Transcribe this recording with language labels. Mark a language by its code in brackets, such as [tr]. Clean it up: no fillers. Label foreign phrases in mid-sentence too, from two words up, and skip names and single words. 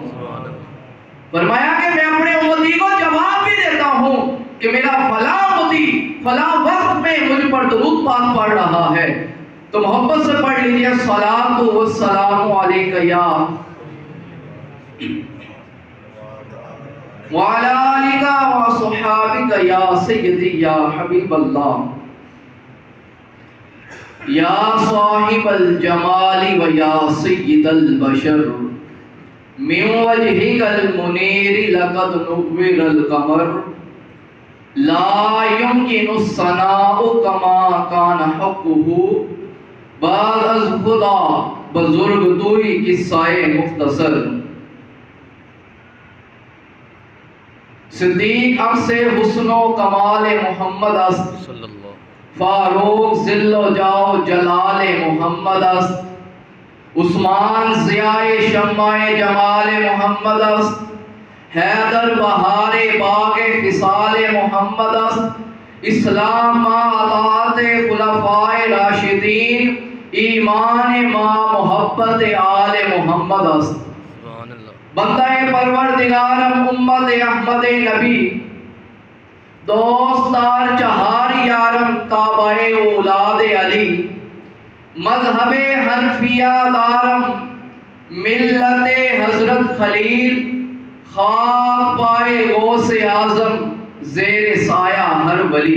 [ur] فرمایا کہ میں اپنے امتی کو جواب بھی دیتا ہوں کہ میرا فلاں امتی فلاں وقت میں مجھ پر درود پاک پڑھ رہا ہے، تو محبت سے پڑھ لیجیے [ar] الصلاۃ والسلام علیک یا وعلی آلک وصحابک یا سیدی یا حبیب اللہ، یا صاحب الجمال و یا سید البشر، من وجہک المنیر لقد نور القمر، لا يمكن الثناء كما كان حقه، [fa] بعد از خدا بزرگ توئی قصہ مختصر۔ صدیق عکس حسن و کمال محمد است، [ar] صلی اللہ۔ [fa] فاروق ذل و جاؤ جلال محمد است، عثمان ضیاء شمع جمال محمد است، حیدر بہار باغ خصال محمد است، اسلام ما اطاعت خلفائے راشدین، ایمان ما محبت آل محمد است۔ [ar] سبحان اللہ۔ [fa] بندہ پروردگارم امت احمد نبی، دوستار چہار یارم تابع اولاد علی، مذہب حنفیہ دارم ملت حضرت خلیل، خاک پائے غوث اعظم زیر سایہ ہر ولی،